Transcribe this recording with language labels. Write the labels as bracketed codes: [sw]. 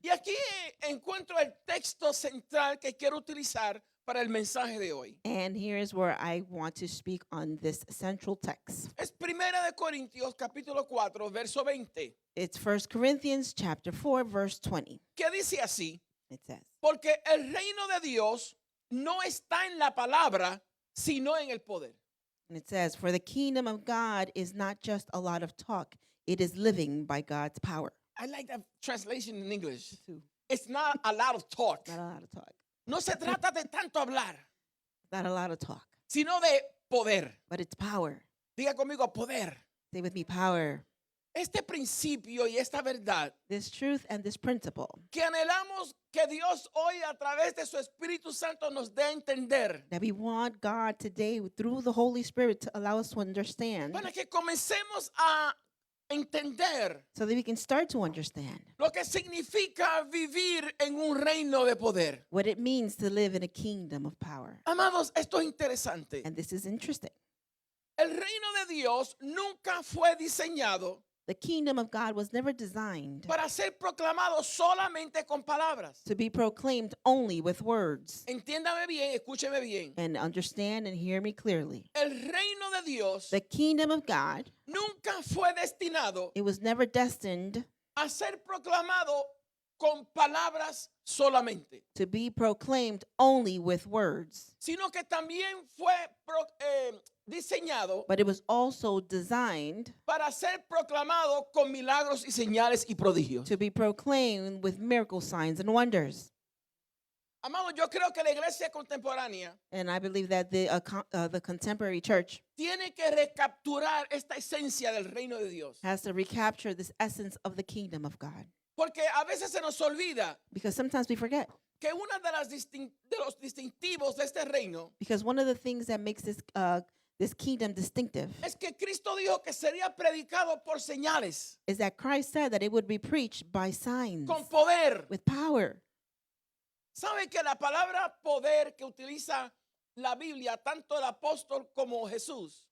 [es] Y aquí encuentro el texto central que quiero utilizar para el mensaje de hoy. [en] And here is where I want to speak on this central text. [es] Es Primera de Corintios capítulo 4, verso 20, [en] It's 1 Corinthians chapter 4, verse 20. [es] que dice así: [en] It says, [es] porque el reino de Dios no está en la palabra, sino en el poder. [en] and it says, for the kingdom of God is not just a lot of talk, it is living by God's power. I like that translation in English. Too. It's not a lot of talk. Not a lot of talk. [es] No se trata de tanto hablar, [en] Not a lot of talk, [es] sino de poder. [en] but it's power. [es] Diga conmigo, poder. [en] Say with me, power. [es] Este principio y esta verdad [en] This truth and this principle [es] que anhelamos que Dios hoy a través de su Espíritu Santo nos dé a entender, [en] that we want God today through the Holy Spirit to allow us to understand [es] para que comencemos a entender [en] so that we can start to understand [es] lo que significa vivir en un reino de poder. [en] what it means to live in a kingdom of power. [es] Amados, esto es interesante. [en] And this is interesting. [es] El reino de Dios nunca fue diseñado [en] The kingdom of God was never designed [es] para ser proclamado solamente con palabras. [en] to be proclaimed only with words. [es] Entiéndame bien, escúcheme bien. [en] And understand and hear me clearly. [es] El reino de Dios [en] The kingdom of God, [es] nunca fue destinado [en] it was never destined [es] a ser proclamado con palabras solamente, [en] to be proclaimed only with words, [es] sino que también fue diseñado [en] but it was also designed [es] para ser proclamado con milagros y señales y prodigios. [en] to be proclaimed with miracle signs and wonders. [es] Amado, yo creo que la iglesia contemporánea [en] And I believe that the contemporary church [es] tiene que recapturar esta esencia del reino de Dios. [en] has to recapture this essence of the kingdom of God. [es] Porque a veces se nos olvida [en] Because sometimes we forget. [es] que una de los distintivos de este reino [en] Because one of the things that makes this kingdom distinctive [es] es que Cristo dijo que sería predicado por señales, [en] is that Christ said that it would be preached by signs, [es] con poder. [en] with power. [es] ¿Sabe que la palabra poder que utiliza la Biblia, tanto el apóstol como Jesús,